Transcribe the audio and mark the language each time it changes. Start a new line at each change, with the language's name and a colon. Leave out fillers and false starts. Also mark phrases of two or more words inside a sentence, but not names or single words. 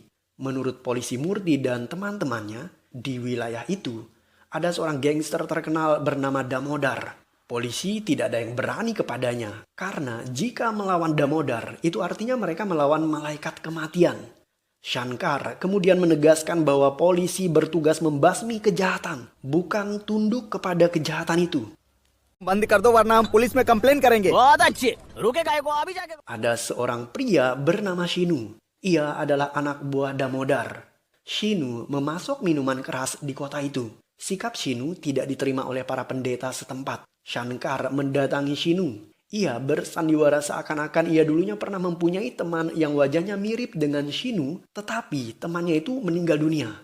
Indonesian: Menurut polisi Murti dan teman-temannya, di wilayah itu ada seorang gangster terkenal bernama Damodar. Polisi tidak ada yang berani kepadanya, karena jika melawan Damodar, itu artinya mereka melawan malaikat kematian. Shankar kemudian menegaskan bahwa polisi bertugas membasmi kejahatan, bukan tunduk kepada kejahatan itu.
Hindi: बंद कर दो वरना हम पुलिस में कंप्लेन करेंगे। बहुत अच्छे, रुके काहे को अभी जाके।
Indonesian: Ada seorang pria bernama Shinu. Ia adalah anak buah Damodar. Shinu memasok minuman keras di kota itu. Sikap Shinu tidak diterima oleh para pendeta setempat. Shankar mendatangi Shinu. Ia bersandiwara seakan-akan ia dulunya pernah mempunyai teman yang wajahnya mirip dengan Shinu, tetapi temannya itu meninggal dunia.